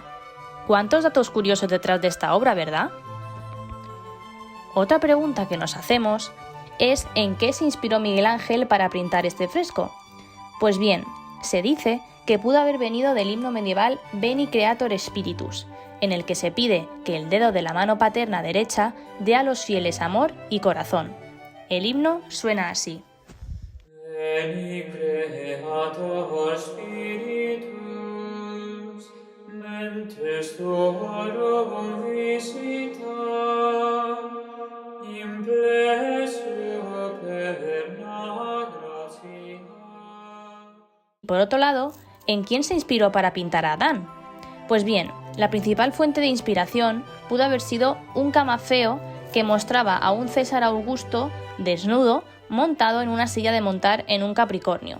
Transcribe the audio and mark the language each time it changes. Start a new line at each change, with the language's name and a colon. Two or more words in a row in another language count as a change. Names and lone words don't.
Spanish: ¿Cuántos datos curiosos detrás de esta obra, verdad? Otra pregunta que nos hacemos es ¿en qué se inspiró Miguel Ángel para pintar este fresco? Pues bien, se dice que pudo haber venido del himno medieval Veni Creator Spiritus, en el que se pide que el dedo de la mano paterna derecha dé a los fieles amor y corazón. El himno suena así.
Latin: Veni Creator Spiritus, mentes tuorum visita, implesio perna gratia.
Spanish: Por otro lado, ¿en quién se inspiró para pintar a Adán? Pues bien, la principal fuente de inspiración pudo haber sido un camafeo que mostraba a un César Augusto desnudo montado en una silla de montar en un Capricornio.